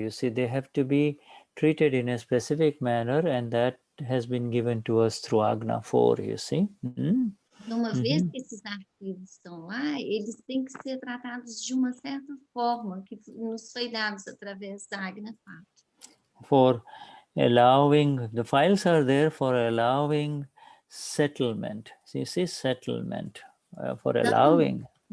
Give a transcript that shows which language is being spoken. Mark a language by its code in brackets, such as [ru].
[en] You see, they have to be treated in a specific manner, and that has been given to us through Agna 4, you see. [pt] Então, uma vez que esses arquivos estão lá, eles têm que ser tratados de uma certa forma que nos foi dados através da Agna 4. [en] For allowing, the files are there for allowing settlement. So you see, settlement, for allowing.